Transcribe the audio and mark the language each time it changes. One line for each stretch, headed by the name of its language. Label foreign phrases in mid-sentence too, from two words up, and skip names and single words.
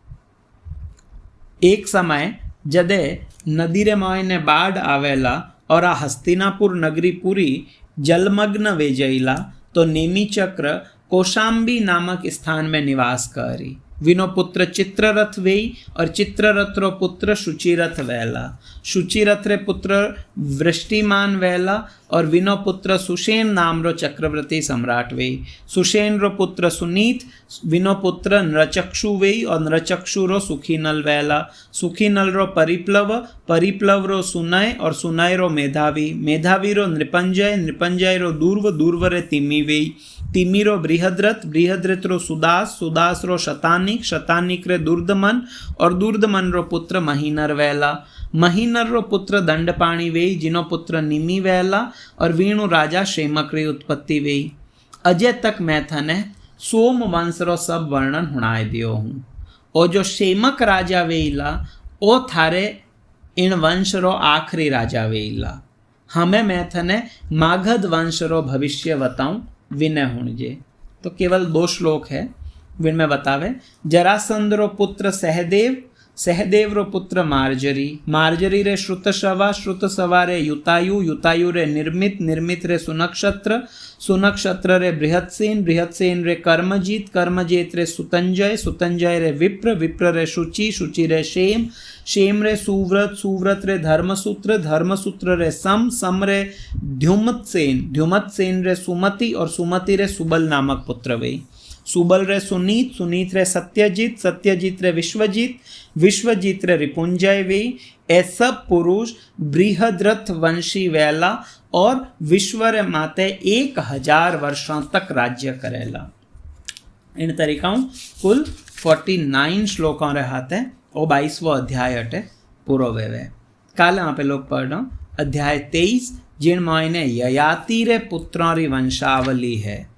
Rajasthani: एक समय जदे नदी रे मायने बाढ़ आवेला और आ हस्तिनापुर नगरी पूरी जलमग्न वे जईला, तो नेमी चक्र कौशाम्बी नामक स्थान में निवास करी। विनो पुत्र चित्ररथ वेई और चित्ररथ रो पुत्र शुचिरथ वेला। शुचिरथ रे पुत्र वृष्टिमान वेला और विनो पुत्र सुषेण नाम रो चक्रवर्ती सम्राट वेई। सुषेण रो पुत्र सुनीत, विनो पुत्र नृचक्षु वेई और नृचक्षु रो सुखीनल वेला। सुखीनल रो परिप्लव, परिप्लव रो सुनय और सुनय रो मेधावी। मेधावी रो नृपंजय, नृपंजय रो दूर्व, दूर्व रे तिमी वेई। तिमी रो बृहद्रथ, बृहद्रथ रो सुदास, सुदास रो शतानिक, शतानिक रे दुर्दमन और दुर्दमन रो पुत्र महीनर वेला। महीनर रो पुत्र दंडपाणी वेई, जिनो पुत्र निमी वेला और वीणु राजा शेमक री उत्पत्ति वेई। अजय तक मैं थने सोम वंश रो सब वर्णन हुणाए दियो हूँ। और जो शेमक राजा वेईला ओ थारे इन वंश रो आखरी राजा वेईला। हमें मैं थने मागध वंश रो भविष्य बताऊं विनय हुणजे। तो केवल 2 श्लोक है विन में बतावे। जरासंध रो पुत्र सहदेव, सहदेव रो पुत्र मार्जरी, मार्जरी रे श्रुतशवा, श्रुतशवा रे युतायु, युतायु रे निर्मित, निर्मित रे सुनक्षत्र, सुनक्षत्र रे बृहत्सेन, बृहत्सेन रे कर्मजीत, कर्मजीत रे सुतंजय, सुतंजय रे विप्र, विप्र रे शुचि, शुचि रे शेम, शेम रे सुव्रत, सुव्रत रे धर्मसूत्र, धर्मसूत्र रे सम, सम रे ध्युमतसेन, ध्युमतसेन रे सुमति और सुमति रे सुबल नामक पुत्र वे। सुबल रे सुनीत, सुनीत रे सत्यजीत, सत्यजीत रे विश्वजीत, विश्वजीत रे रिपुंजय वे। ए सब पुरुष बृहद्रथ वंशी वेला और विश्व रे माते 1000 वर्षों तक राज्य करेला। इन तरीकाओं कुल 49 श्लोकों रे हाथे और 22वां अध्याय अटे पूरो वेवे। काल यहाँ पे लोग पढ़ रहा अध्याय 23 जिन मायने ययाति रे पुत्रों री वंशावली है।